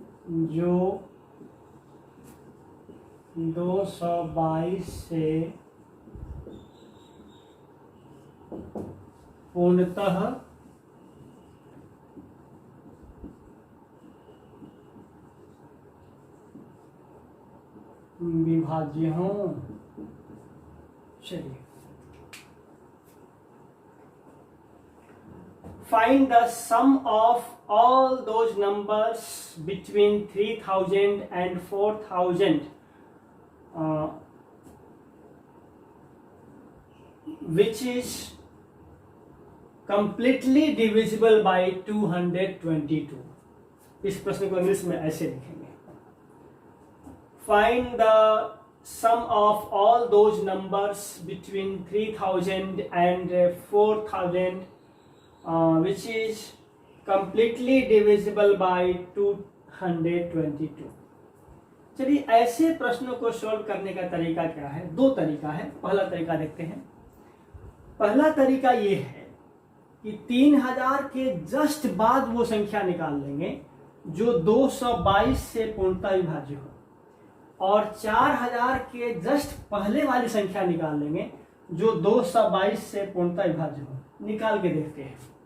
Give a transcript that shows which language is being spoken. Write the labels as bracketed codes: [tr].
[hi] जो 222 से पूर्णतः विभाज्य हो। [en] चलिए, find the sum of all those numbers between 3000 and 4000 which is completely divisible by 222। [hi] इस प्रश्न को इंग्लिश में ऐसे लिखेंगे, [en] find the sum of all those numbers between 3000 and 4000 which is completely divisible by 222। [hi] चलिए ऐसे प्रश्नों को सॉल्व करने का तरीका क्या है? दो तरीका है। पहला तरीका देखते हैं। पहला तरीका ये है कि 3000 के जस्ट बाद वो संख्या निकाल लेंगे जो 222 से पूर्णतः विभाज्य हो, और 4000 के जस्ट पहले वाली संख्या निकाल लेंगे जो 222 से पूर्णतः विभाज्य हो। निकाल के देखते हैं।